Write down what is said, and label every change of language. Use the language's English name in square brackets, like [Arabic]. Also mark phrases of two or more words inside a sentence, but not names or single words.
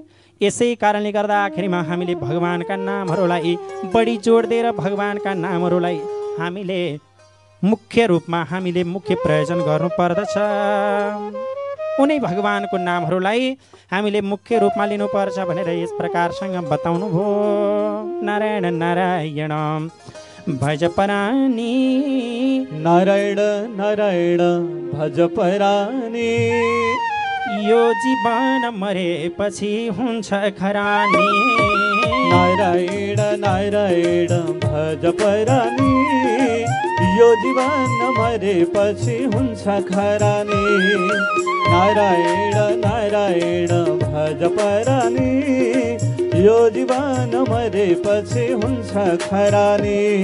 [Nepali] यसै कारणले गर्दाखेरिमा हामीले भगवानका नामहरूलाई बढी जोड दिएर भगवानका नामहरूलाई हामीले मुख्य रूपमा हामीले मुख्य प्रयोजन गर्नुपर्दछ। उनै भगवानको नामहरूलाई हामीले मुख्य रूपमा लिनुपर्छ भनेर यस प्रकारसँग बताउनु भयो। नारायण नारायण भज परानी, नारायण नारायण भज परानी, यो जीवन मरेपछि हुन्छ खरानी। नारायण नारायण भज परानी, यो जीवन मरेपछि हुन्छ खरानी। नारायण नारायण भज परानी, यो जीवन मरेपछि हुन्छ खरानी।